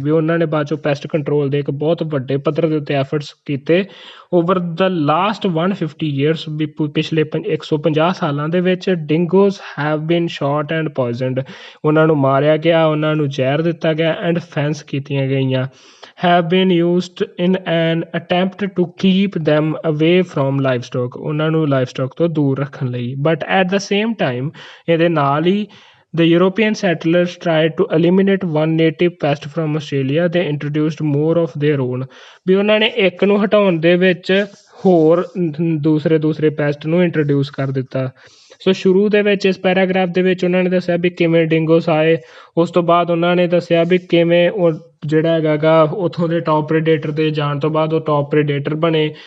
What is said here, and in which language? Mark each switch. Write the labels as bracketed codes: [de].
[pa] ਵੀ ਉਹਨਾਂ ਨੇ ਬਾਅਦ ਚੋਂ ਪੈਸਟ ਕੰਟਰੋਲ ਦੇ ਇੱਕ ਬਹੁਤ ਵੱਡੇ ਪੱਧਰ ਦੇ ਉੱਤੇ ਐਫਰਟਸ ਕੀਤੇ [en] Over the last 150 years. [pa] ਵੀ ਪਿਛਲੇ 150 ਸਾਲਾਂ ਦੇ ਵਿੱਚ [en] Dingoes have been shot and poisoned. [pa] ਉਹਨਾਂ ਨੂੰ ਮਾਰਿਆ ਗਿਆ, ਉਹਨਾਂ ਨੂੰ ਜ਼ਹਿਰ ਦਿੱਤਾ ਗਿਆ ਐਂਡ ਫੈਂਸ ਕੀਤੀਆਂ ਗਈਆਂ। [en] have been used in an attempt to keep them away from livestock, [pa] ਉਹਨਾਂ ਨੂੰ ਲਾਈਵਸਟਾਕ ਤੋਂ ਦੂਰ ਰੱਖਣ ਲਈ। [en] but at the same time, [pa] ਇਹਦੇ ਨਾਲ ਹੀ [en] the European settlers tried to eliminate one native pest from Australia. They introduced more of their own. [pa] ਵੀ ਉਹਨਾਂ ਨੇ ਇੱਕ ਨੂੰ ਹਟਾਉਣ ਦੇ ਵਿੱਚ ਹੋਰ ਦੂਸਰੇ ਪੈਸਟ ਨੂੰ ਇੰਟਰੋਡਿਊਸ ਕਰ ਦਿੱਤਾ। ਸੋ ਸ਼ੁਰੂ ਦੇ ਵਿੱਚ ਇਸ ਪੈਰਾਗ੍ਰਾਫ ਦੇ ਵਿੱਚ ਉਹਨਾਂ ਨੇ ਦੱਸਿਆ ਵੀ ਕਿਵੇਂ ਡਿੰਗੋਸ ਆਏ। ਉਸ ਤੋਂ ਬਾਅਦ ਉਹਨਾਂ ਨੇ ਦੱਸਿਆ ਵੀ ਕਿਵੇਂ ਉਹ ਜਿਹੜਾ ਹੈਗਾ ਗਾ ਉੱਥੋਂ ਦੇ ਟੌਪ ਪ੍ਰੈਡੇਟਰ ਦੇ ਜਾਣ ਤੋਂ ਬਾਅਦ ਉਹ ਟੌਪ ਪ੍ਰੈਡੇਟਰ ਬਣੇ।